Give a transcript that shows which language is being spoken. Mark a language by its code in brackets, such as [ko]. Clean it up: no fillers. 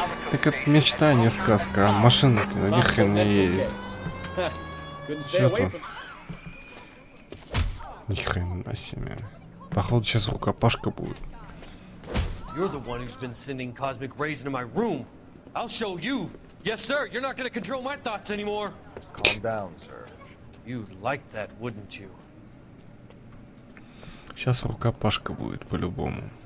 [ru] Так это мечта, а не сказка. А машина-то ни хрен не едет. Чё тут? Ни хрена себе. Походу сейчас рукопашка будет. [en] You're the one who's been sending cosmic rays into my room. I'll show you. Yes, sir. You're not going to control my thoughts anymore. Calm down, sir. You'd like that, wouldn't you? [ru] Сейчас рукопашка будет по-любому.